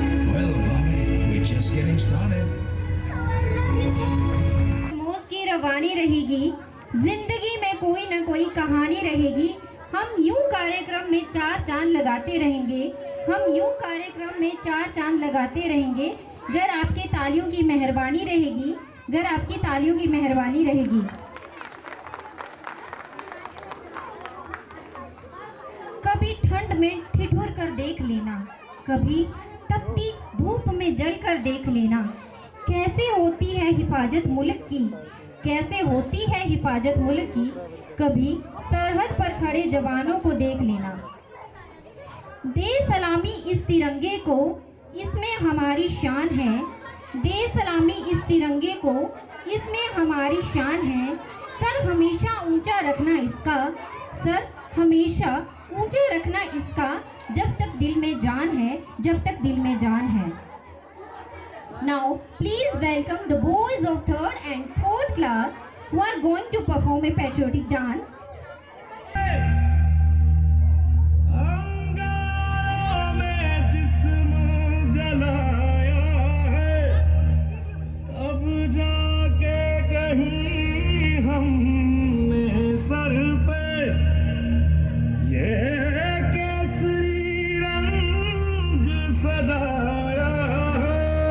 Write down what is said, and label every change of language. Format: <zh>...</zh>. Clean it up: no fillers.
<en>Well, Bobby, we're just getting started.</en> <hi>मौज की रवानी रहेगी, जिंदगी में कोई ना कोई कहानी रहेगी। हम यूं कार्यक्रम में चार चांद लगाते रहेंगे, हम यूं कार्यक्रम में चार चांद लगाते रहेंगे। अगर आपके तालियों की मेहरबानी रहेगी, अगर आपकी तालियों की मेहरबानी रहेगी। कभी ठंड में ठिठुर कर देख लेना, कभी तपती धूप में जल कर देख लेना। कैसे होती है हिफाजत मुल्क की, कैसे होती है हिफाजत मुल्क की। कभी सरहद पर खड़े जवानों को देख लेना। दे सलामी इस तिरंगे को, इसमें हमारी शान है। दे सलामी इस तिरंगे को, इसमें हमारी शान है। सर हमेशा ऊंचा रखना इसका, सर हमेशा ऊंचा रखना इसका। जब तक दिल में जान है, जब तक दिल में जान है।</hi> <en>Now please welcome the boys of 3rd and 4th class who are going to perform a patriotic dance.</en> <hi>अंगारों में जिस्म जलाया है, तब जाके कहीं हमने सर पे ये केसरी रंग सजाया है।</hi>